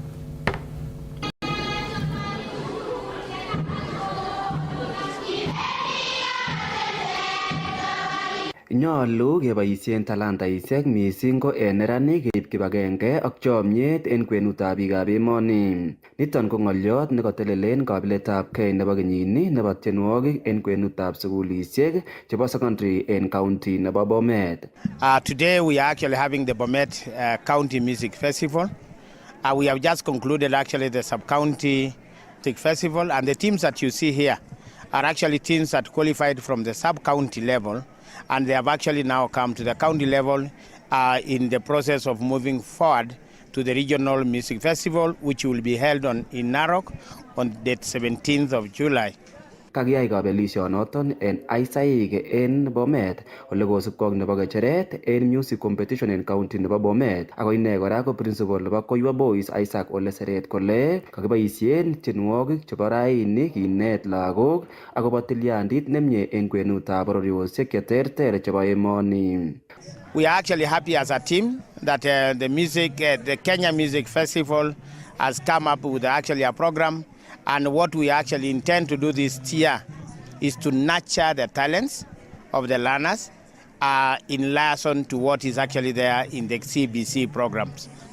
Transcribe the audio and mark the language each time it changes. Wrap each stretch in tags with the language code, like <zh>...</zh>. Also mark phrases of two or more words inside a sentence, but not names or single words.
<kln>Nyolu keboisien talantaisiek mising ko en neranik keib kibagenge ak chomyet en kwenutab biikab emoni. Niton ko ng'olyot nekotelelen kabiletabkei nebo kenyini nebo tienwogik en kwenutab sugulisiek chebo secondary en county nebo Bomet.</kln> <en>Today we are actually having the Bomet County Music Festival We have just concluded actually the sub-county festival, and the teams that you see here are actually teams that qualified from the sub-county level, and they have actually now come to the county level in the process of moving forward to the regional music festival, which will be held in Narok on the 17th of July.</en> <kln>Kakiyai kabelisionoton en Aisaik en Bomet ole kosubkei ak nebo Kecheret en</kln> <en>music competition</en> <kln>en county nebo Bomet. Ako ine kora ko principal nebo Koiwa Boys Isaac Ole Seret kole kakiboisien tienwogik chebo raini kinet lagok akobo tilyandit nemie en kwenutab bororiosiek cheterter chebo emoni.</kln> <en>We are actually happy as a team that the Kenya Music Festival has come up with actually a program, and what we actually intend to do this year is to nurture the talents of the learners in relation to what is actually there in the CBC programs.</en>